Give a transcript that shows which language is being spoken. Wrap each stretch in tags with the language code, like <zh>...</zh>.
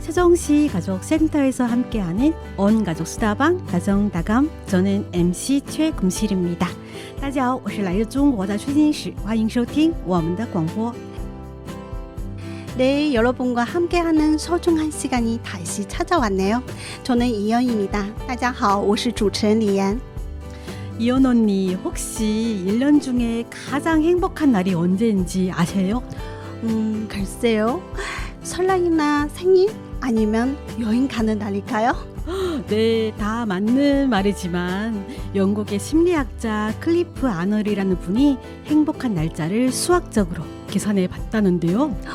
<ko>세종시 가족센터에서 함께하는 온가족 수다방 가정다감 저는 MC 최금실입니다.</ko> <zh>大家好，我是来自中国的崔金石，欢迎收听我们的广播。</zh> <ko>네, 여러분과 함께하는 소중한 시간이 다시 찾아왔네요. 저는 이연입니다.</ko> <zh>大家好，我是主持人李妍。</zh> <ko>이연 언니 혹시 1년 중에 가장 행복한 날이 언제인지 아세요? 글쎄요. 설날이나 생일 아니면 여행 가는 날일까요? 네, 다 맞는 말이지만 영국의 심리학자 클리프 아널이라는 분이 행복한 날짜를 수학적으로 계산해 봤다는데요.</ko>